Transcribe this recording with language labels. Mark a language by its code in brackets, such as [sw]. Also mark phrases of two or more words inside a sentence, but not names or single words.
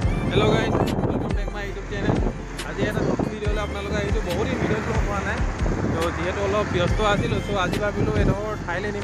[en] Hello guys, welcome back my YouTube channel. [as] आज এটা নতুন ভিডিঅ'লৈ আপোনালোকে আহিছোঁ। বহুত দিন ভিডিঅ'টো হোৱা নাই, তো যিহেতু অলপ ব্যস্ত আছিলোঁ, চ' আজি ভাবিলোঁ এডোখৰ ঠাইলৈ নিম।